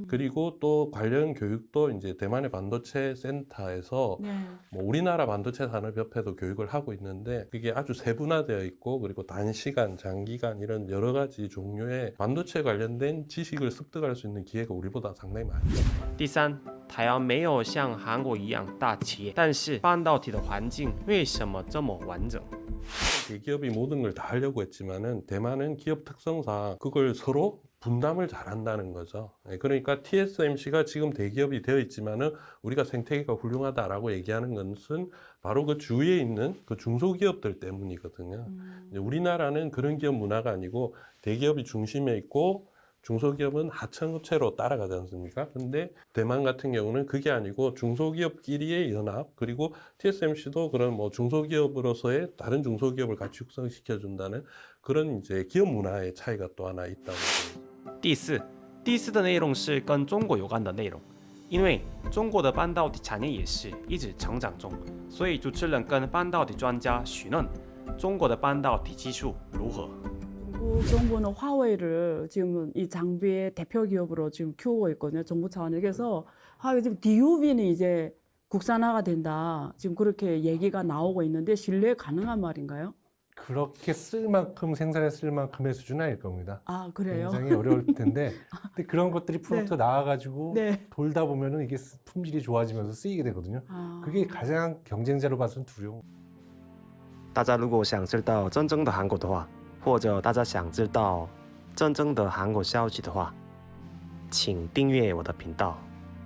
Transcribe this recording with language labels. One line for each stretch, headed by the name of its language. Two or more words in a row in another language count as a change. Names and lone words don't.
Korean: 그리고 또 관련 교육도 이제 대만의 반도체 센터에서 뭐 우리나라 반도체 산업협회도 교육을 하고 있는데 그게 아주 세분화되어 있고 그리고 단시간, 장기간 이런 여러 가지 종류의 반도체 관련된 지식을 습득할 수 있는 기회가 우리보다 상당히 많죠.
Chinese: 第三，台湾没有像韩国一样大企业，但是半导体的环境为什么这么完整？
Korean: 대기업이 모든 걸 다 하려고 했지만은 대만은 기업 특성상 그걸 서로 분담을 잘한다는 거죠. 그러니까 TSMC가 지금 대기업이 되어 있지만은 우리가 생태계가 훌륭하다라고 얘기하는 것은 바로 그 주위에 있는 그 중소기업들 때문이거든요. 우리나라는 그런 기업 문화가 아니고 대기업이 중심에 있고 중소기업은 하청업체로 따라가지 않습니까? 근데 대만 같은 경우는 그게 아니고 중소기업끼리의 연합 그리고 TSMC도 그런 뭐 중소기업으로서의 다른 중소기업을 같이 육성시켜준다는 그런 이제 기업 문화의 차이가 또 하나 있다고 봅니다.
Chinese: 第四的内容是跟中国有关的内容，因为中国的半导体产业也是一直成长中，所以主持人跟半导体专家询问中国的半导体技术如何。
Korean: 중국 정부는 화웨이를 지금 이 장비의 대표 기업으로 지금 키우고 있거든요. 정부 차원에. 그래서 화웨이 지금 DUV는 이제 국산화가 된다. 지금 그렇게 얘기가 나오고 있는데 신뢰 가능한 말인가요? 그렇게 쓸 만큼 생산에 쓸 만큼의 수준은 아닐 겁니다. 아, 그래요? 굉장히 어려울 텐데 근데 그런 것들이 프로젝트 나와가지고 돌다 보면은 이게 품질이 좋아지면서 쓰이게 되거든요. 그게 가장 경쟁자로 봐서는 두려운.
Chinese: 大家如果想知道真正的韩国的话，或者大家想知道真正的韩国消息的话，请订阅我的频道。